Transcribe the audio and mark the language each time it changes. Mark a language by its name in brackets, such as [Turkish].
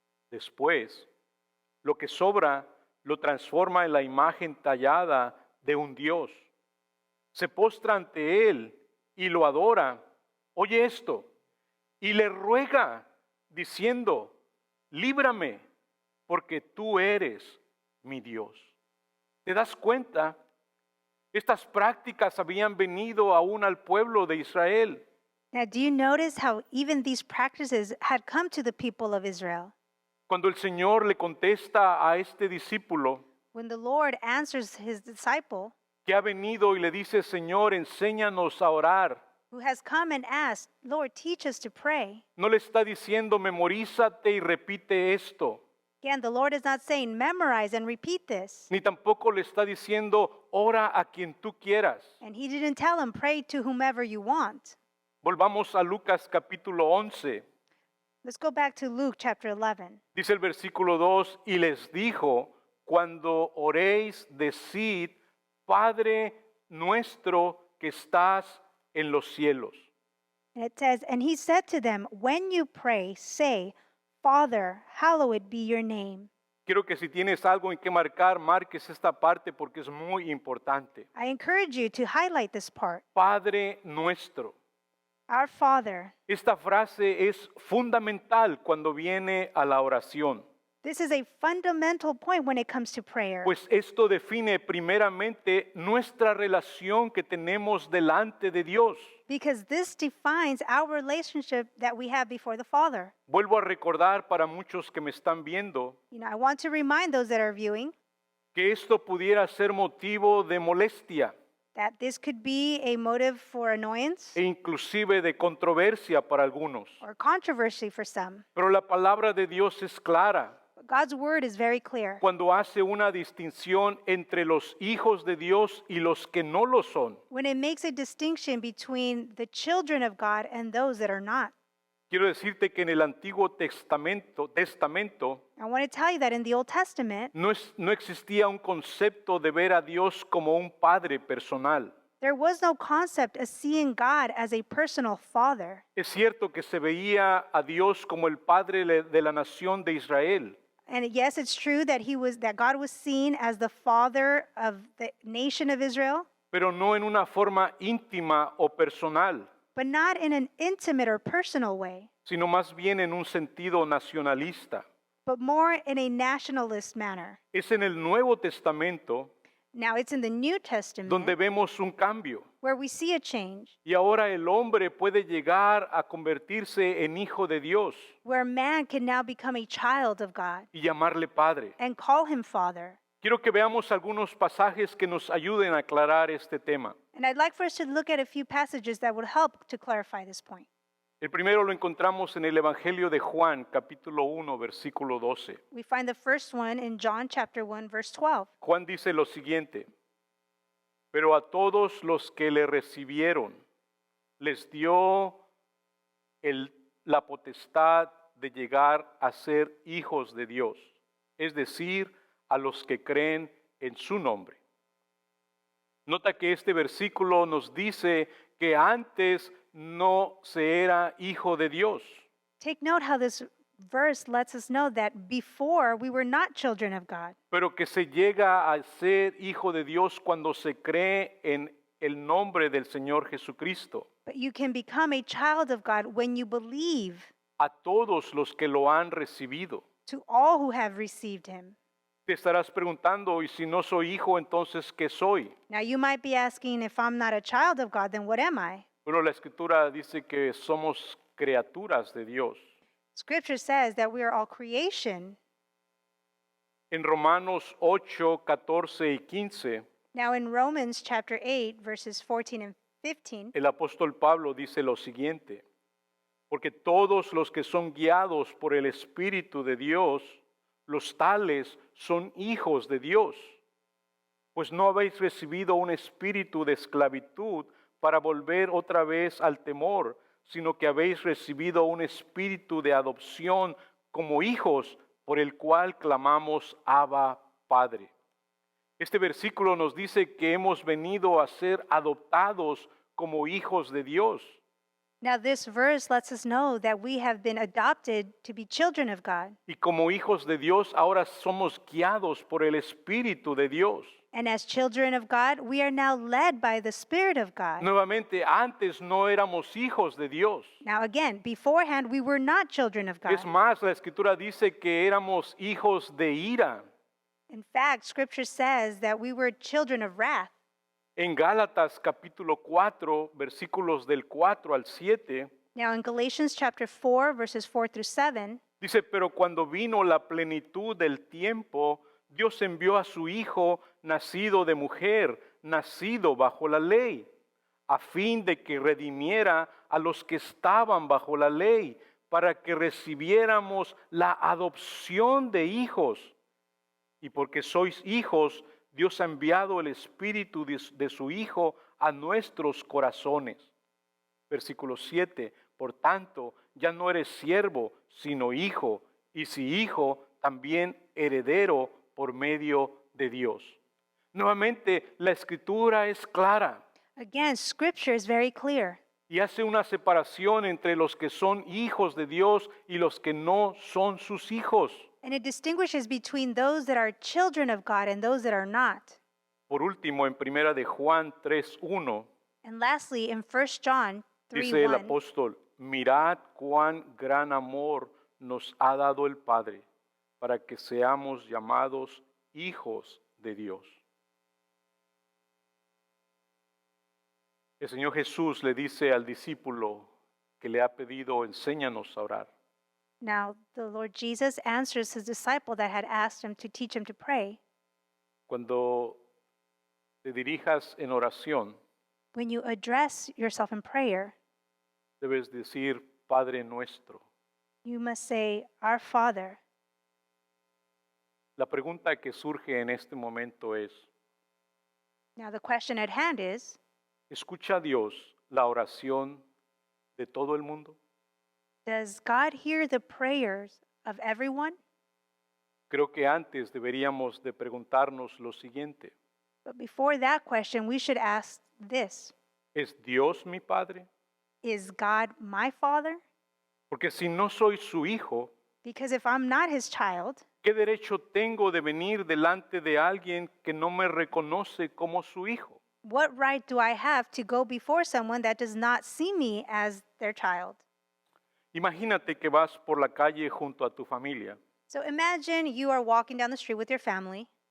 [Spanish] Después, lo que sobra lo transforma en la imagen tallada de un dios. Se postra ante él y lo adora oye esto, y le ruega diciendo, líbrame, porque tú eres mi Dios. ¿Te das cuenta? Estas prácticas habían venido aún al pueblo de Israel. [English] Now, do you notice how even these practices had come to the people of Israel? [Spanish] Cuando el Señor le contesta a este discípulo [English] When the Lord answers his disciple, [Spanish] que ha venido y le dice, Señor, enséñanos a orar, [English] who has come and asked, Lord, teach us to pray. [Spanish] no le está diciendo, memorízate y repite esto, [English] Again, the Lord is not saying, memorize and repeat this. [Spanish] ni tampoco le está diciendo, ora a quien tú quieras. [English] And he didn't tell him, pray to whomever you want. [Spanish] Volvamos a Lucas capítulo 11. [English] Let's go back to Luke chapter 11. [Spanish] Dice el versículo 2, y les dijo, cuando oréis, decid, Padre nuestro que estás en los cielos. [English] And it says, and he said to them, when you pray, say, Father, hallowed be your name. [Spanish] Quiero que si tienes algo en que marcar, marques esta parte porque es muy importante. [English] I encourage you to highlight this part. [Spanish] Padre nuestro. [English] Our Father. [Spanish] Esta frase es fundamental cuando viene a la oración, [English] This is a fundamental point when it comes to prayer. [Spanish] pues esto define primeramente nuestra relación que tenemos delante de Dios. [English] Because this defines our relationship that we have before the Father. [Spanish] Vuelvo a recordar para muchos que me están viendo [English] You know, I want to remind those that are viewing [Spanish] que esto pudiera ser motivo de molestia [English] that this could be a motive for annoyance [Spanish] e inclusive de controversia para algunos. [English] or controversy for some. [Spanish] Pero la palabra de Dios es clara [English] But God's word is very clear [Spanish] cuando hace una distinción entre los hijos de Dios y los que no lo son. [English] when it makes a distinction between the children of God and those that are not. [Spanish] Quiero decirte que en el Antiguo Testamento [English] I want to tell you that in the Old Testament, [Spanish] no existía un concepto de ver a Dios como un padre personal. [English] there was no concept of seeing God as a personal father. [Spanish] Es cierto que se veía a Dios como el padre de la nación de Israel, [English] And yes, it's true that that God was seen as the father of the nation of Israel, [Spanish] pero no en una forma íntima o personal, [English] but not in an intimate or personal way, [Spanish] sino más bien en un sentido nacionalista. [English] but more in a nationalist manner. [Spanish] Es en el Nuevo Testamento [English] Now, it's in the New Testament [Spanish] donde vemos un cambio. [English] where we see a change, [Spanish] Y ahora el hombre puede llegar a convertirse en hijo de Dios [English] where man can now become a child of God [Spanish] y llamarle padre. [English] and call him father. [Spanish] Quiero que veamos algunos pasajes que nos ayuden a aclarar este tema. [English] And I'd like for us to look at a few passages that would help to clarify this point. [Spanish] El primero lo encontramos en el Evangelio de Juan, capítulo 1, versículo 12. [English] We find the first one in John chapter 1, verse 12. [Spanish] Juan dice lo siguiente: pero a todos los que le recibieron, les dio la potestad de llegar a ser hijos de Dios, es decir, a los que creen en su nombre. Nota que este versículo nos dice que antes no se era hijo de Dios. [English] Take note how this verse lets us know that before we were not children of God, [Spanish] Pero que se llega a ser hijo de Dios cuando se cree en el nombre del Señor Jesucristo. [English] but you can become a child of God when you believe [Spanish] A todos los que lo han recibido. [English] to all who have received him. [Spanish] Te estarás preguntando, y si no soy hijo, entonces ¿qué soy? [English] Now you might be asking, if I'm not a child of God, then what am I? [Spanish] Bueno, la Escritura dice que somos criaturas de Dios. [English] Scripture says that we are all creation. [Spanish] En Romanos 8, 14 y 15, [English] Now in Romans chapter 8, verses 14 and 15, [Spanish] el apóstol Pablo dice lo siguiente: porque todos los que son guiados por el Espíritu de Dios, los tales son hijos de Dios. Pues no habéis recibido un espíritu de esclavitud para volver otra vez al temor, sino que habéis recibido un espíritu de adopción como hijos, por el cual clamamos Abba, Padre. Este versículo nos dice que hemos venido a ser adoptados como hijos de Dios. [English] Now, this verse lets us know that we have been adopted to be children of God. [Spanish] Y como hijos de Dios, ahora somos guiados por el Espíritu de Dios. [English] And as children of God, we are now led by the Spirit of God. [Spanish] Nuevamente, antes no éramos hijos de Dios. [English] Now, again, beforehand, we were not children of God. [Spanish] Es más, la Escritura dice que éramos hijos de ira. [English] In fact, Scripture says that we were children of wrath. [Spanish] En Gálatas capítulo 4, versículos del 4 al 7, [English] Now, in Galatians chapter 4, verses 4 through 7, [Spanish] dice, pero cuando vino la plenitud del tiempo, Dios envió a su Hijo, nacido de mujer, nacido bajo la ley, a fin de que redimiera a los que estaban bajo la ley, para que recibiéramos la adopción de hijos. Y porque sois hijos, Dios ha enviado el Espíritu de su Hijo a nuestros corazones. Versículo 7, por tanto, ya no eres siervo, sino hijo, y si hijo, también heredero por medio de Dios. Nuevamente, la Escritura es clara [English] again, Scripture is very clear. [Spanish] y hace una separación entre los que son hijos de Dios y los que no son sus hijos. [English] And it distinguishes between those that are children of God and those that are not. [Spanish] Por último, en Primera de Juan 3:1, [English] And lastly, in 1 John [Spanish] dice el [English] 3:1, [Spanish] apóstol, mirad cuán gran amor nos ha dado el Padre para que seamos llamados hijos de Dios. El Señor Jesús le dice al discípulo que le ha pedido, enséñanos a orar. [English] now the Lord Jesus answers his disciple that had asked him to teach him to pray. [Spanish] Cuando te dirijas en oración, [English] When you address yourself in prayer, [Spanish] debes decir, Padre nuestro. [English] you must say, Our Father. [Spanish] La pregunta que surge en este momento es, [English] Now the question at hand is, [Spanish] ¿escucha Dios la oración de todo el mundo? [English] does God hear the prayers of everyone? [Spanish] Creo que antes deberíamos de preguntarnos lo siguiente, [English] But before that question, we should ask this: [Spanish] ¿es Dios mi Padre? [English] is God my Father? [Spanish] Porque si no soy su hijo, [English] Because if I'm not his child, [Spanish] ¿qué derecho tengo de venir delante de alguien que no me reconoce como su hijo? [English] what right do I have to go before someone that does not see me as their child? [Spanish] Imagínate que vas por la calle junto a tu familia [English] So imagine you are walking down the street with your family,